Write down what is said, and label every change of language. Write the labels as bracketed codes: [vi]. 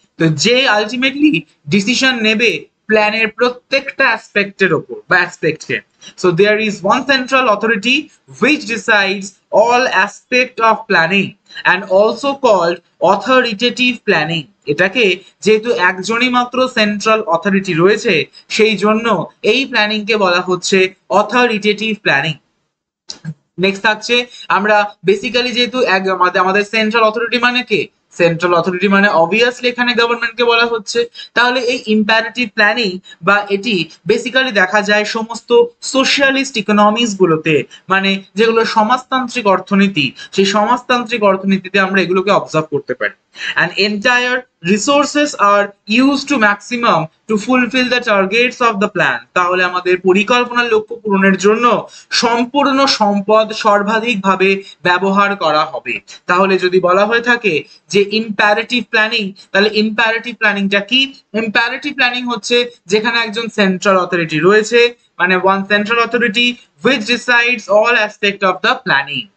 [bn] তো যে ultimately decision নেবে প্ল্যানের প্রত্যেকটা অ্যাসপেক্টের ওপর বা অ্যাসপেক্টকে। [en] So there is one central authority which decides all aspect of planning and also called authoritative planning. [bn] এটাকে যেহেতু একজনই মাত্র সেন্ট্রাল অথরিটি রয়েছে সেই জন্য এই প্ল্যানিং কে বলা হচ্ছে অথরিটেটিভ প্ল্যানিং। নেক্সট থাকছে আমরা বেসিক্যালি যেহেতু আমাদের সেন্ট্রাল অথরিটি মানে কে, সেন্ট্রাল অথরিটি মানে অবভিয়াসলি এখানে গভর্নমেন্টকে বলা হচ্ছে। তাহলে এই ইম্পারেটিভ প্ল্যানিং বা এটি বেসিক্যালি দেখা যায় সমস্ত সোশ্যালিস্ট ইকোনমিক্স গুলোতে, মানে যেগুলো সমাজতান্ত্রিক অর্থনীতি, সেই সমাজতান্ত্রিক অর্থনীতিতে আমরা এগুলোকে অবজার্ভ করতে পারি। [en] And entire resources are used to maximum to fulfill the targets of the plan. [bn] তাহলে আমাদের পরিকল্পনার লক্ষ্য পূরণের জন্য সম্পূর্ণ সম্পদ সর্বাধিকভাবে ব্যবহার করা হবে। তাহলে যদি বলা হয়ে থাকে যে ইম্পারেটিভ প্ল্যানিং, তাহলে ইম্পারেটিভ প্ল্যানিংটা কি, ইম্পারেটিভ প্ল্যানিং হচ্ছে যেখানে একজন সেন্ট্রাল অথরিটি রয়েছে, মানে [en] One central authority which decides all aspect of the planning.